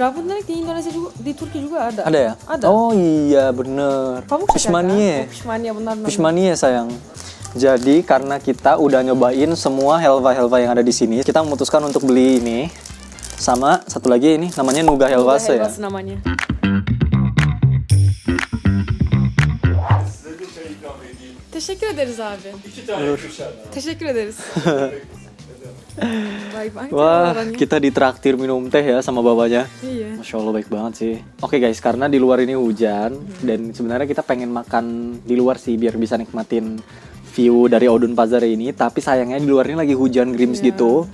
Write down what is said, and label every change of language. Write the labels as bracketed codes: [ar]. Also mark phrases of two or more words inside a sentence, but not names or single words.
[id] Rambut nenek di Indonesia juga, di Turki juga ada. Ada ya? Ada. Oh iya bener. Kamu suka Pişmaniye. kan? Pişmaniye benar. Pişmaniye sayang. Jadi karena kita udah nyobain semua helva-helva yang ada di sini, kita memutuskan untuk beli ini. Sama satu lagi ini namanya [tr] Nuga helvası [id] ya. [tr] Helvası namanya. Teşekkür ederiz abi. Teşekkür ederiz. [id] Baik banget ya Wah, orangnya. kita ditraktir minum teh ya sama bapaknya. Iya. [ar] Masya Allah [id] baik banget sih. Oke guys, karena di luar ini hujan dan sebenarnya kita pengen makan di luar sih biar bisa nikmatin view dari Odun Pazar ini. Tapi sayangnya di luar ini lagi hujan gerimis gitu.